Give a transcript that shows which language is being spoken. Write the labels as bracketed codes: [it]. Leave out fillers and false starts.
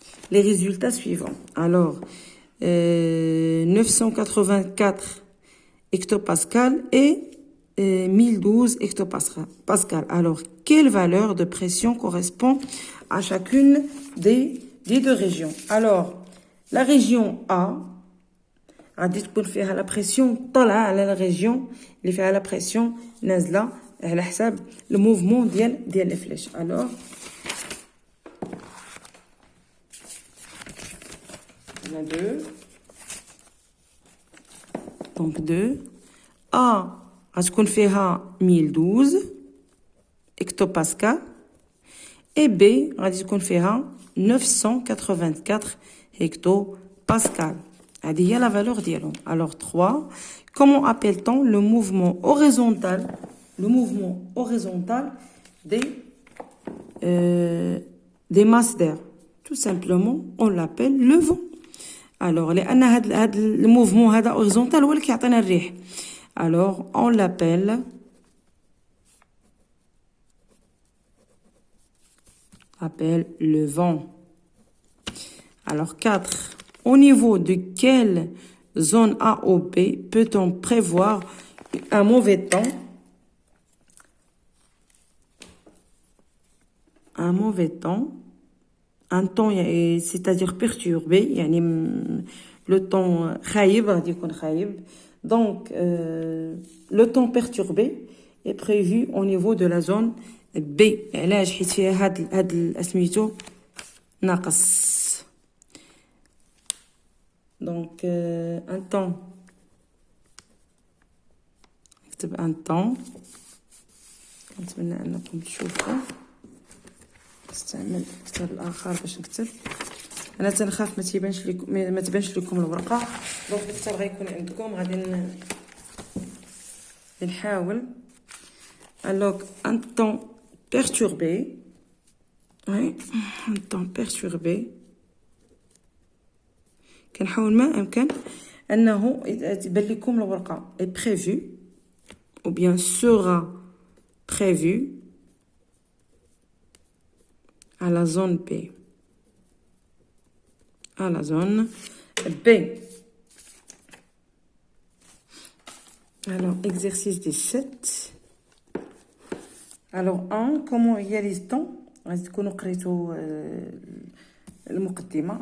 [fr] les résultats suivants. Alors, 984 hectopascal et 1012 hectopascal. Alors, quelle valeur de pression correspond à chacune des deux régions? Alors, la région A, [ar] غادي تكون فيها لا بريسيون طالعه على لا ريجيون اللي فيها لا بريسيون نازله على حساب الموفمون ديال لي فليش. الوغ [fr] on a 2 donc 2 A [ar] غتكون فيها 1012 هكتوباسكال et B غادي تكون فيها 984 hectopascal. هذه هي [fr] la valeur [ar] ديالهم. [fr] Alors 3, comment appelle-t-on le mouvement horizontal des masses d'air? Tout simplement, on l'appelle le vent. [ar] Alors لأن هذا الموفمون هذا horizontal هو اللي كيعطينا الريح. [fr] Alors on l'appelle le vent. Alors 4. Au niveau de quelle zone A ou B peut-on prévoir un mauvais temps? Un temps, c'est-à-dire perturbé, le temps [ar] خايب, [fr] donc le temps perturbé est prévu au niveau de la zone B. [ar] علاش حيت فيها هاد سميتو ناقص. [fr] Donc, un temps. [ar] نكتب [fr] un temps. [ar] كنتمنى أنكم تشوفوا. نستعمل الكتاب الآخر باش نكتب. أنا تنخاف ما تبانش لكم الورقة. دونك الكتاب غيكون عندكم غادي نحاول. [fr] Alors, un temps perturbé. Oui, un temps perturbé. [ar] كنحاول ما أمكن أنه تبان لكم الورقة [fr] est prévu ou bien sera prévu à la zone B. À la zone B. Alors, exercice 17. Alors, 1, comment réalise-t-on? [ar] غادي تكونوا قريتوا المقدمة.